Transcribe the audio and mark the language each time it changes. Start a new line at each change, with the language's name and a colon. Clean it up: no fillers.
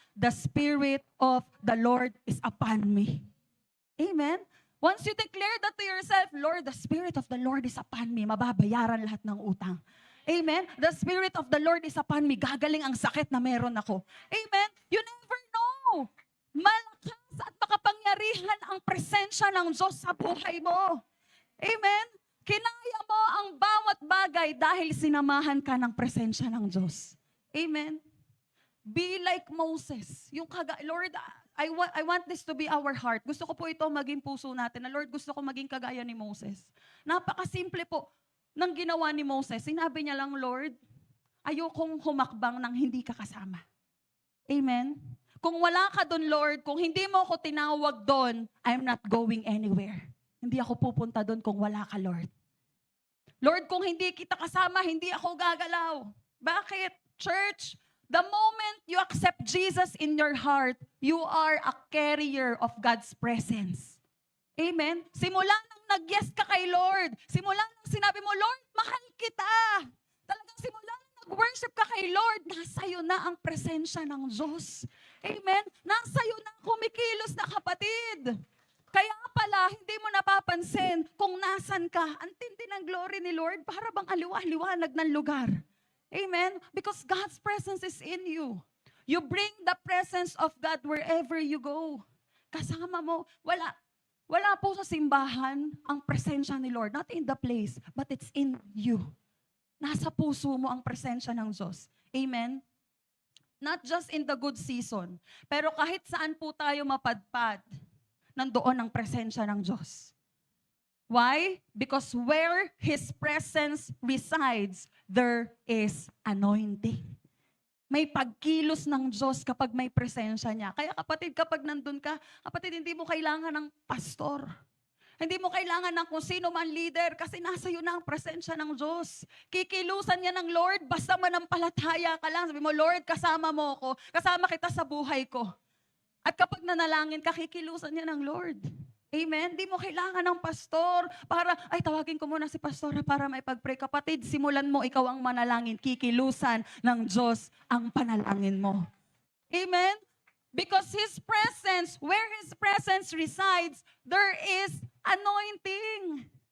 English: The Spirit of the Lord is upon me. Amen? Once you declare that to yourself, Lord, the Spirit of the Lord is upon me,
Filipino: mababayaran lahat ng utang.
English: Amen? The Spirit of the Lord is upon me.
Filipino: Gagaling ang sakit na meron ako. Amen?
English: You never know.
Filipino: Malakas at makapangyarihan ang presensya ng Diyos sa buhay mo. Amen? Kinaya mo ang bawat bagay dahil sinamahan ka ng presensya ng Diyos.
English: Amen? Be like Moses. Lord, I want this to be our heart.
Filipino: Gusto ko po ito maging puso natin. Na Lord, gusto ko maging kagaya ni Moses. Napakasimple po ng ginawa ni Moses. Sinabi niya lang, Lord, ayokong humakbang nang hindi ka kasama. Amen? Kung wala ka doon, Lord, kung hindi mo ako tinawag doon,
English: I'm not going anywhere.
Filipino: Hindi ako pupunta doon kung wala ka, Lord. Lord, kung hindi kita kasama, hindi ako gagalaw. Bakit?
English: Church, the moment you accept Jesus in your heart, you are a carrier of God's presence.
Filipino: Amen? Simula nang nag-yes ka kay Lord, simula nang sinabi mo, Lord, mahal kita. Talagang simula nang nag-worship ka kay Lord, nasa iyo na ang presensya ng Diyos. Amen? Nasa iyo na kumikilos na kapatid. Kaya pala, hindi mo napapansin kung nasan ka. Ang tindi ng glory ni Lord, para bang aliwa-liwanag ng lugar. Amen?
English: Because God's presence is in you. You bring the presence of God wherever you go.
Filipino: Kasama mo, wala po sa simbahan ang presensya ni Lord.
English: Not in the place, but it's in you.
Filipino: Nasa puso mo ang presensya ng Diyos. Amen?
English: Not just in the good season,
Filipino: pero kahit saan po tayo mapadpad, nandoon ang presensya ng Diyos. Why?
English: Because where His presence resides, there is anointing.
Filipino: May pagkilos ng Diyos kapag may presensya niya. Kaya kapatid, kapag nandun ka, kapatid, hindi mo kailangan ng pastor. Hindi mo kailangan ng kung sino man leader kasi nasa iyo na ang presensya ng Diyos. Kikilusan niya ng Lord, basta manampalataya ka lang. Sabi mo, Lord, kasama mo ko. Kasama kita sa buhay ko. At kapag nanalangin ka, kikilusan niya ng Lord. Amen? Di mo kailangan ng pastor para, ay tawagin ko muna si pastora para may pag-pray. Kapatid, simulan mo, ikaw ang manalangin. Kikilusan ng Diyos ang panalangin mo. Amen?
English: Because His presence, where His presence resides, there is anointing.